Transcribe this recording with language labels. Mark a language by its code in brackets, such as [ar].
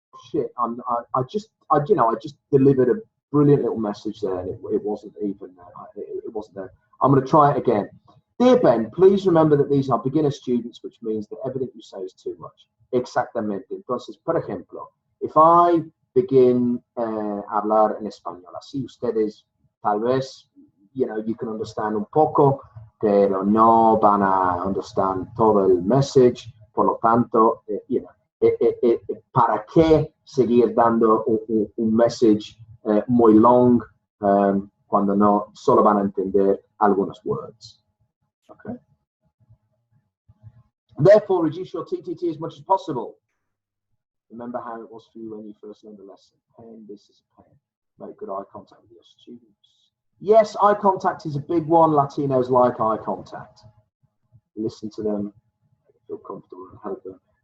[en] Shit, I just delivered a brilliant little message there, and it wasn't even it wasn't there. I'm going to try it again. Dear Ben, please remember that these are beginner students, which means that everything you say is too much. [es] Exactamente. Entonces, por ejemplo, [en] if I begin [es] a hablar en español, así ustedes tal vez, [en] you know, you can understand [es] un poco, pero no van a [en] understand [es] todo el [en] message. [es] Por lo tanto, [en] you know, [es] ¿para qué seguir dando un [en] message [es] muy [en] long [es] cuando no solo van a entender algunos [en] words? Okay. Therefore, reduce your TTT as much as possible. Remember how it was for you when you first learned the lesson. Pen, this is a pen. Make good eye contact with your students. Yes, eye contact is a big one. Latinos like eye contact. Listen to them, feel comfortable, and help them.